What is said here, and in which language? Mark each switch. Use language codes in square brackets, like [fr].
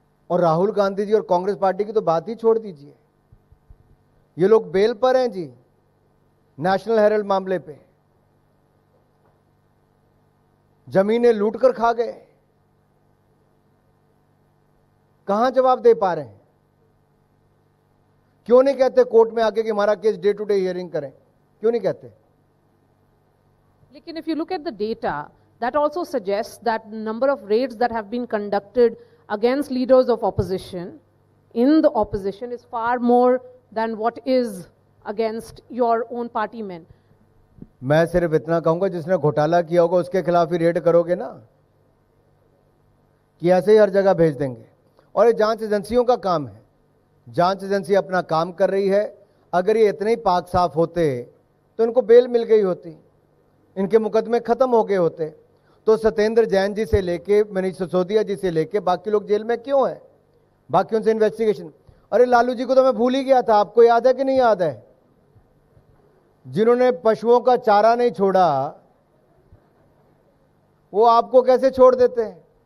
[hi] और राहुल गांधी जी और कांग्रेस पार्टी की तो बात ही छोड़ दीजिए। ये लोग बेल पर हैं जी, नेशनल हेराल्ड मामले पे। जमीनें लूट कर खा गए, कहां जवाब दे पा रहे हैं? क्यों नहीं कहते कोर्ट में आके कि हमारा case [en] day to day hearing [hi] करें? क्यों नहीं कहते? लेकिन [en] if you look at the data, that also suggests that number of raids that have been conducted against leaders of opposition in the opposition is far more than what is against your own party men. [hi] मैं सिर्फ इतना कहूंगा, जिसने घोटाला किया होगा उसके खिलाफ ही रेड करोगे ना, कि ऐसे ही हर जगह भेज देंगे। और ये जांच एजेंसियों का काम है, जांच एजेंसी अपना काम कर रही है। अगर ये इतने ही पाक साफ होते तो इनको बेल मिल गई होती, इनके मुकदमे खत्म हो गए होते। तो सत्येंद्र जैन जी से लेके मनीष सिसोदिया जी से लेके बाकी लोग जेल में क्यों हैं? बाकियों से इन्वेस्टिगेशन। अरे लालू जी को तो मैं भूल ही गया था, आपको याद है कि नहीं याद है? जिन्होंने पशुओं का चारा नहीं छोड़ा वो आपको कैसे छोड़ देते हैं?